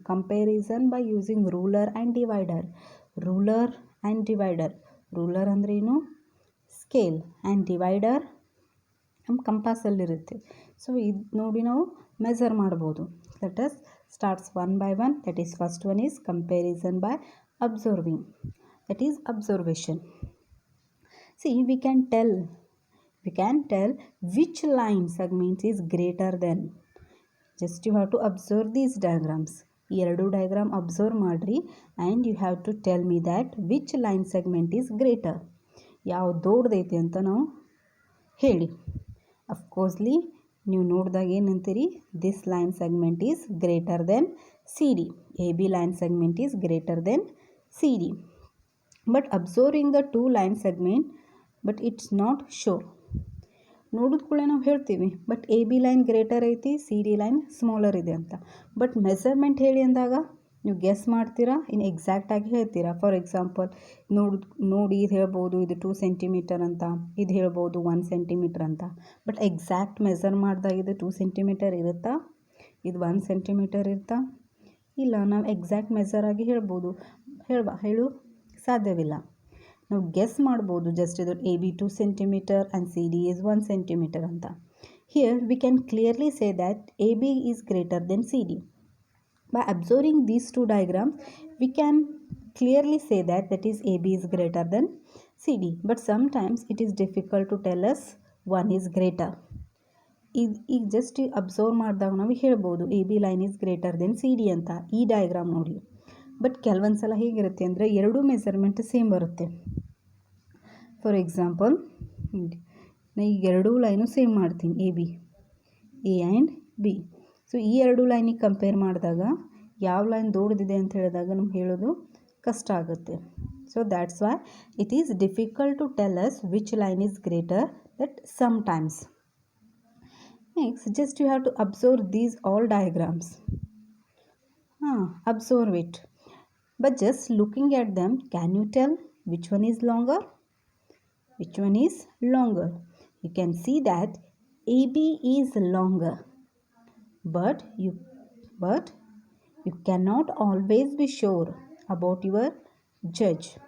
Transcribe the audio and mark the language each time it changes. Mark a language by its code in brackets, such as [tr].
[en] comparison by using ruler and divider, ruler and divider, ruler ಅಂದ್ರೇನು, scale, and divider [kn] ನಮ್ಮ ಕಂಪಾಸಲ್ಲಿರುತ್ತೆ. So ಇದು ನೋಡಿ ನಾವು ಮೆಜರ್ ಮಾಡ್ಬೋದು. [en] Let us starts one by one. That is first one is comparison by observing, that is observation. See, we can tell which line segment is greater than. Just you have to observe these diagrams. [kn] ಈ ಎರಡು diagram observe ಮಾಡಿರಿ [en] and you have to tell me that which line segment is greater, [kn] ಯಾವ ದೊಡ್ಡದೈತೆ ಅಂತ ನಾವು ಹೇಳಿ. [en] ಅಫ್ಕೋರ್ಸ್ಲಿ [kn] ನೀವು ನೋಡಿದಾಗ ಏನಂತೀರಿ, [en] This line segment is greater than C D, A B line segment is greater than C D. But observing the two line segment, but it's not sure. [kn] ನೋಡಿದ ಕೂಡ ನಾವು ಹೇಳ್ತೀವಿ but A B line greater ಐತಿ, C D line smaller ಇದೆ ಅಂತ. But measurement ಹೇಳಿ ಅಂದಾಗ ನೀವು ಗೆಸ್ ಮಾಡ್ತೀರಾ, ಇನ್ನು ಎಕ್ಸಾಕ್ಟಾಗಿ ಹೇಳ್ತೀರಾ. ಫಾರ್ ಎಕ್ಸಾಂಪಲ್ ನೋಡಿ ಇದು ಹೇಳ್ಬೋದು, ಇದು 2 ಸೆಂಟಿಮೀಟರ್ ಅಂತ, ಇದು ಹೇಳ್ಬೋದು 1 ಸೆಂಟಿಮೀಟರ್ ಅಂತ. ಬಟ್ ಎಕ್ಸಾಕ್ಟ್ ಮೆಜರ್ ಮಾಡಿದಾಗ ಇದು 2 ಸೆಂಟಿಮೀಟರ್ ಇರುತ್ತಾ, ಇದು 1 ಸೆಂಟಿಮೀಟರ್ ಇರುತ್ತಾ, ಇಲ್ಲ. ನಾವು ಎಕ್ಸಾಕ್ಟ್ ಮೆಜರ್ ಆಗಿ ಹೇಳ್ಬೋದು, ಹೇಳು ಸಾಧ್ಯವಿಲ್ಲ. ನಾವು ಗೆಸ್ ಮಾಡ್ಬೋದು, ಜಸ್ಟ್ ಇದು A B 2 centimetre and C D is 1 centimetre ಅಂತ. [en] Here we can clearly say that A B is greater than C D. By observing these two diagrams, we can clearly say that is AB is greater than CD. But sometimes it is difficult to tell us one is greater. [kn] ಈಗ just observe ಮಾಡಿದಾಗ ನಾವು ಹೇಳ್ಬೋದು [en] A B line is greater than C D [kn] ಅಂತ ಈ diagram ನೋಡಿ. But ಕೆಲವೊಂದು ಸಲ ಹೇಗಿರುತ್ತೆ ಅಂದರೆ ಎರಡೂ ಮೆಜರ್ಮೆಂಟ್ ಸೇಮ್ ಬರುತ್ತೆ. ಫಾರ್ ಎಕ್ಸಾಂಪಲ್, ನಾನು ಈಗ ಎರಡೂ ಲೈನು ಸೇಮ್ ಮಾಡ್ತೀನಿ, ಎ ಆ್ಯಂಡ್ ಬಿ. ಸೊ ಈ ಎರಡು ಲೈನಿಗೆ ಕಂಪೇರ್ ಮಾಡಿದಾಗ ಯಾವ ಲೈನ್ ದೊಡ್ಡದಿದೆ ಅಂತ ಹೇಳಿದಾಗ ನಮ್ಗೆ ಹೇಳೋದು ಕಷ್ಟ ಆಗುತ್ತೆ. [en] So that's why it is difficult to tell us which line is greater that sometimes. Next, just you have to observe these all diagrams. Observe it. But just looking at them, can you tell which one is longer? Which one is longer? You can see that AB is longer. But you cannot always be sure about your judge.